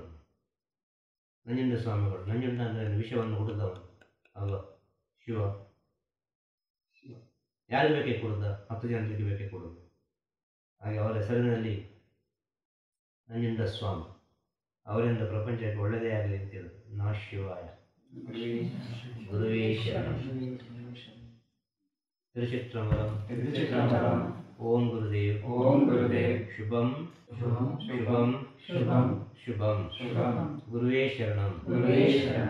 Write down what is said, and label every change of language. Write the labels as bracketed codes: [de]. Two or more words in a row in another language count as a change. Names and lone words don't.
[kn] ನಂಜುಂಡ ಸ್ವಾಮಿಗಳು, ನಂಜುಂಡ ಅಂದರೆ ವಿಷಯವನ್ನು ಹುಡುದವನು ಅಲ್ವಾ? ಶಿವ ಯಾರಿಗೆ ಬೇಕೇ ಕೊಡುದ? 10 ಜನರಿಗೆ ಬೇಕೇ ಕೊಡುದು. ಹಾಗೆ ಅವರ ಹೆಸರಿನಲ್ಲಿ ನಂಜುಂಡ ಸ್ವಾಮಿ, ಅವರಿಂದ ಪ್ರಪಂಚಕ್ಕೆ ಒಳ್ಳೆಯದೇ ಆಗಲಿ ಅಂತ ಹೇಳುದು. [sa] ನಮಃ ಶಿವಾಯ. ಗುರುವೇ ಶರಣಂ. ತಿರುಚಿತ್ರಂಬರಂ. ಓಂ ಗುರುದೇವ್. ಓಂ ಗುರುದೇವ್. ಶುಭಂ ಶುಭಂ ಶುಭಂ ಶುಭಂ ಶುಭಂ. ಶುಭಂ. ಗುರುವೇ ಶರಣಂ. ಗುರುವೇ ಶರಣಂ.